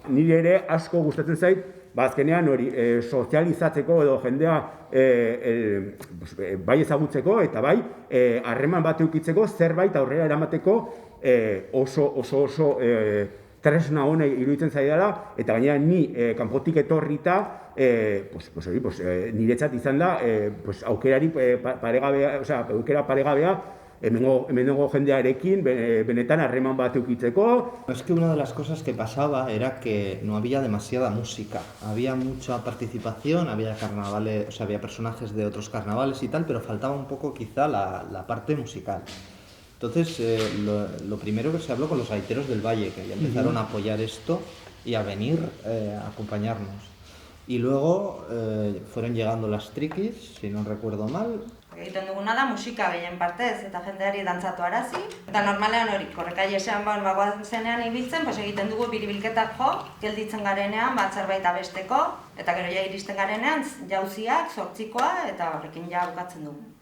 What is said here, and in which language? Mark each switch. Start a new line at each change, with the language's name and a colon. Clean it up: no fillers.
Basque: Nire ere asko gustatzen zait, azkenean hori sozializatzeko edo jendea bai ezagutzeko eta bai harreman bat edukitzeko zerbait aurrera eramateko oso tresna hona iruditzen zaidala, eta gainera ni kanpotik etorrita niretzat izan da aukera paregabea hemengo jendearekin benetan harreman bat edukitzeko.
Spanish: Es que una de las cosas que pasaba era que no había demasiada música. Había mucha participación, había carnavales, había personajes de otros carnavales y tal, pero faltaba un poco quizá la parte musical. Entonces, lo primero que se habló con los gaiteros del Valle, que ya empezaron a apoyar esto y a venir a acompañarnos. Y luego fueron llegando las triquis, si no recuerdo mal.
Basque: Egiten duguna da musika behien partez, eta jendeari dantzatu arazi. Eta normalean hori, korrekailesean bagoan zenean ibiltzen, egiten dugu biribilketak jo, gelditzen garenean, zerbait abesteko, eta gero ja iristen garenean, jauziak, zortzikoa, eta horrekin ja bukatzen dugu.